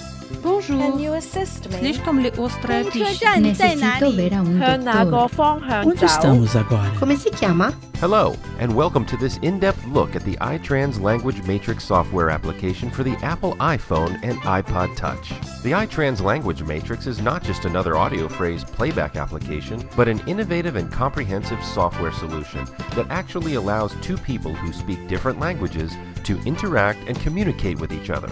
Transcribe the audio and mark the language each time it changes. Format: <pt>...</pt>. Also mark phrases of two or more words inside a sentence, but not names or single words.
<fr>Bonjour.</fr> <en>Can you assist me?</en> <ru>Слишком ли острая</ru> <zh>公车</zh> <ru>пища?</ru> <zh>站在哪</zh> <es>Necesito</es> <zh>里？</zh> <es>ver a un</es> <zh>向哪个</zh> <es>doctor.</es> <zh>方向</zh> <pt>Onde</pt> <zh>走？</zh> <pt>estamos agora?</pt> <it>Come si chiama?</it> <en>Hello, and welcome to this in-depth look at the iTranz Language Matrix software application for the Apple iPhone and iPod Touch. The iTranz Language Matrix is not just another audio phrase playback application, but an innovative and comprehensive software solution that actually allows two people who speak different languages to interact and communicate with each other.</en>